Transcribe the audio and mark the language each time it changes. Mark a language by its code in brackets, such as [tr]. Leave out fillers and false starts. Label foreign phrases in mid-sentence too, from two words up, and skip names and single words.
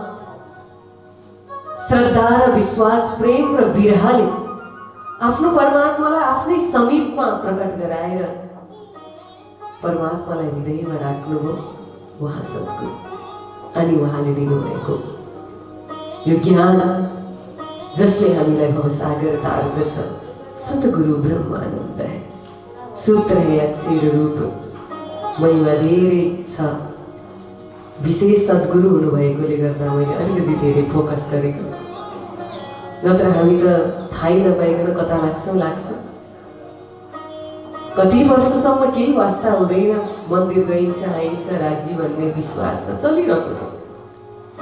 [ne] श्रद्धा र विश्वास, प्रेम र बिरहले आफ्नो परमात्मालाई आफ्नै समीपमा प्रकट गराएर परमात्मालाई हृदयमा राख्नुभयो उहाँ सद्गुरु। अनि उहाँले दिनुभएको यो ज्ञान जसले हामीलाई भवसागर तार्दछ, सद्गुरु ब्रह्मानन्द है, सूत्र है अक्षर रूप। महिमा धेरै छ। विशेष सद्गुरु हुनुभएकोले गर्दा मैले अलिकति धेरै फोकस गरेको, नत्र हामी त थाहै नपाइकन कता लाग्छ। कति वर्षसम्म केही वास्ता हुँदैन, मन्दिर गइन्छ आइन्छ, राज्य भन्ने विश्वास छ, चलिरहेको थियो।